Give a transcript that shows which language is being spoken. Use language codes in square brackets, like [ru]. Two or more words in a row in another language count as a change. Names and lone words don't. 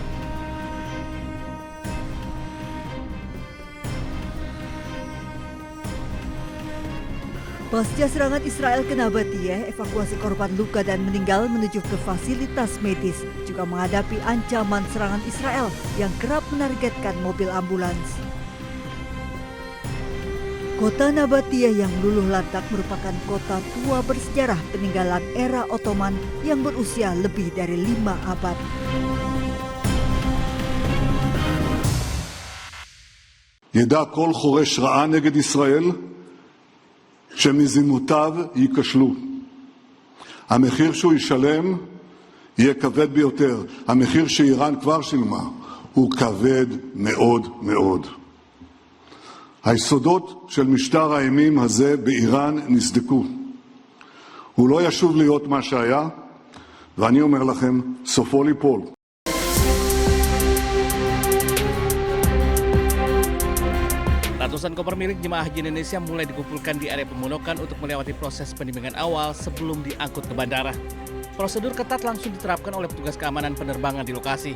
[id] Pasca serangan Israel ke Nabatiyah, evakuasi korban luka dan meninggal menuju ke fasilitas medis juga menghadapi ancaman serangan Israel yang kerap menargetkan mobil ambulans. Kota Nabatiyah yang luluh lantak merupakan kota tua bersejarah peninggalan era Ottoman yang berusia lebih dari 5 abad. [he] ידע כל חורש רעה נגד ישראל שמזימותיו ייכשלו. המחיר שהוא ישלם יהיה כבד ביותר. המחיר שאיראן כבר שילמה הוא כבד מאוד מאוד. היסודות של משטר האימים הזה באיראן נסדקו. הוא לא ישוב להיות מה שהיה, ואני אומר לכם, סופו ליפול. [id] Ratusan koper milik jemaah haji Indonesia mulai dikumpulkan di area pemondokan untuk melewati proses penimbangan awal sebelum diangkut ke bandara. Prosedur ketat langsung diterapkan oleh petugas keamanan penerbangan di lokasi.